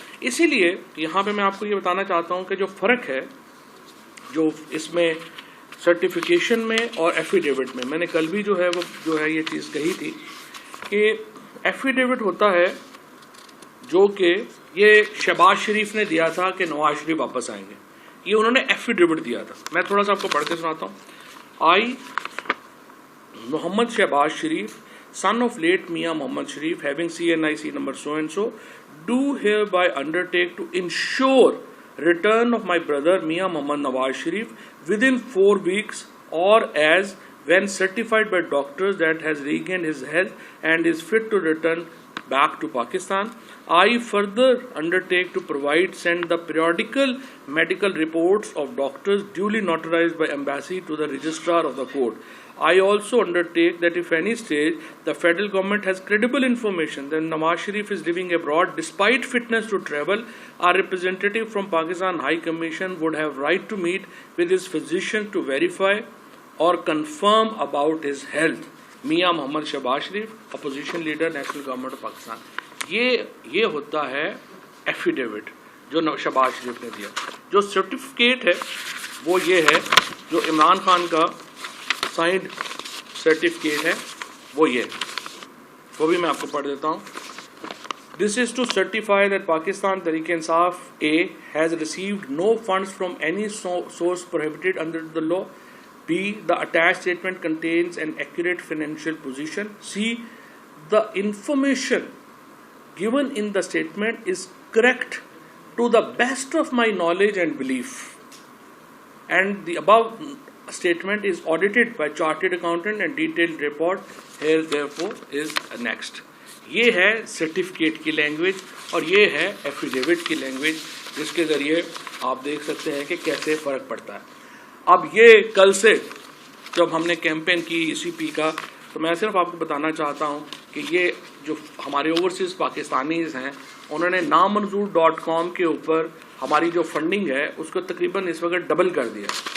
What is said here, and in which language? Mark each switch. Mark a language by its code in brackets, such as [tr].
[ur] اسی لیے یہاں پہ میں آپ کو یہ بتانا چاہتا ہوں کہ جو فرق ہے جو اس میں سرٹیفیکیشن میں اور ایفیڈیوٹ میں نے کل بھی جو ہے وہ جو ہے یہ چیز کہی تھی کہ ایفیڈیوٹ ہوتا ہے جو کہ یہ شہباز شریف نے دیا تھا کہ نواز شریف واپس آئیں گے. یہ انہوں نے ایفیڈیوٹ دیا تھا. میں تھوڑا سا آپ کو پڑھ کے سناتا ہوں. [en] I Muhammad Shahbaz Sharif son of late Mia Mohammad Sharif having CNIC number so and so do hereby undertake to ensure return of my brother Mia Mohammad Nawaz Sharif within 4 weeks or as when certified by doctors that has regained his health and is fit to return back to Pakistan. I further undertake to send the periodical medical reports of doctors duly notarized by embassy to the registrar of the court. I also undertake that if any stage the federal government has credible information that Nawaz Sharif is living abroad despite fitness to travel, our representative from Pakistan High Commission would have right to meet with his physician to verify or confirm about his health. Mia Mohammad Shahbaz Sharif, opposition leader, National Government of Pakistan. [ur] یہ ہوتا ہے affidavit جو شہباز شریف نے دیا. جو certificate ہے وہ یہ ہے جو عمران خان کا سائنڈ سرٹیفکیٹ ہے وہ یہ, وہ بھی میں آپ کو پڑھ دیتا ہوں. [en] This is to certify that Pakistan Tehreek-e-Insaf A has received no funds from any source prohibited under the law. B. The attached statement contains an accurate financial position. C. The information given in the statement is correct to the best of my knowledge and belief, and the above statement is audited by chartered accountant and detailed report here therefore is next. [ur] یہ ہے certificate کی language اور یہ ہے affidavit کی language, جس کے ذریعے آپ دیکھ سکتے ہیں کہ کیسے فرق پڑتا ہے. اب یہ کل سے جب ہم نے کیمپین کی ECP کا, تو میں صرف آپ کو بتانا چاہتا ہوں کہ یہ جو ہمارے اوورسیز پاکستانیز ہیں انہوں نے نامنظور.com کے اوپر ہماری جو فنڈنگ ہے اس کو تقریباً اس وقت ڈبل کر دیا.